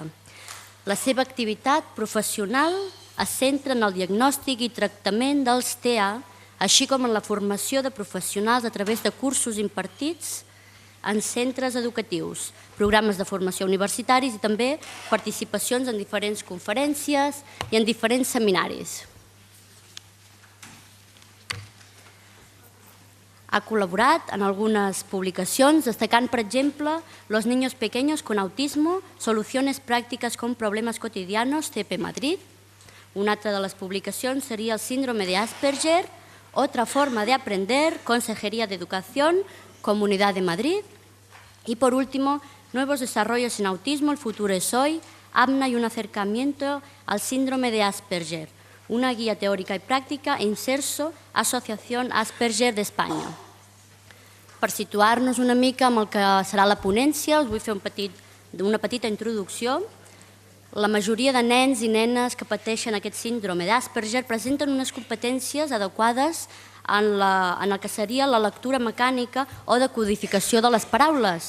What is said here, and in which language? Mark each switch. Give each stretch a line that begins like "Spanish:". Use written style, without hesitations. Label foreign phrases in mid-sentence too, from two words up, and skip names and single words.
Catalan: La seva activitat professional es centra en el diagnòstic i tractament dels TEA, així com en la formació de professionals a través de cursos impartits en centres educatius, programes de formació universitaris i també participacions en diferents conferències i en diferents seminaris. Ha col·laborat en algunes publicacions, destacant, per exemple,
Spanish: Los niños pequeños con autismo, soluciones prácticas con problemas cotidianos, CP Madrid.
Catalan: Una altra de les publicacions seria el síndrome de Asperger,
Spanish: Otra forma de aprender, Consejería de Educación, Comunidad de Madrid. Y por último, Nuevos desarrollos en autismo, el futuro es hoy, APNA y un acercamiento al síndrome de Asperger.
Catalan: Una guia teòrica i pràctica, Inserso, Associació Asperger d'Espanya. Per situar-nos una mica amb el que serà la ponència, us vull fer una petita introducció. La majoria de nens i nenes que pateixen aquest síndrome d'Asperger presenten unes competències adequades en el que seria la lectura mecànica o decodificació de les paraules.